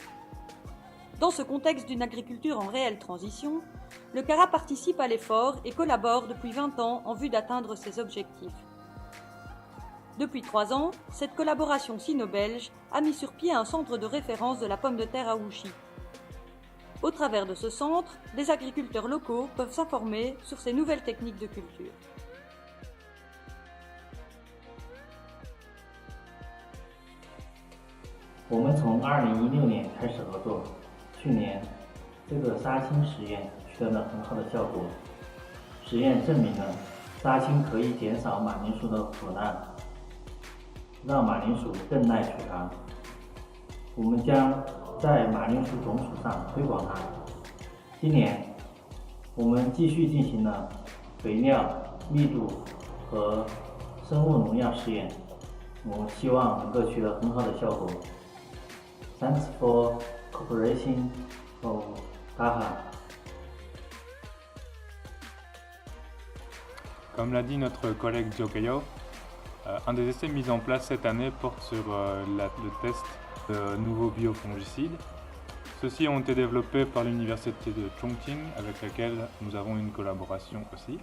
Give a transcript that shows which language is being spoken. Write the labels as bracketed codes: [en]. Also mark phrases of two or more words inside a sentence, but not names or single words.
[fr] Dans ce contexte d'une agriculture en réelle transition, le CARA participe à l'effort et collabore depuis 20 ans en vue d'atteindre ces objectifs. Depuis 3 ans, cette collaboration sino-belge a mis sur pied un centre de référence de la pomme de terre à Wuxi. Au travers de ce centre, les agriculteurs locaux peuvent s'informer sur ces nouvelles techniques de culture. [zh] 我们从2016年开始合作，去年这个杀青实验取得了很好的效果。实验证明了杀青可以减少马铃薯的腐烂，让马铃薯更耐储藏。我们将在马铃薯种薯上推广它。今年，我们继续进行了肥料、密度和生物农药试验，我们希望能够取得很好的效果。 [en] Thanks for cooperation of CARA. [fr] Comme l'a dit notre collègue Zhou Keio, un des essais mis en place cette année porte sur le test de nouveaux biofongicides. Ceux-ci ont été développés par l'université de Chongqing, avec laquelle nous avons une collaboration aussi.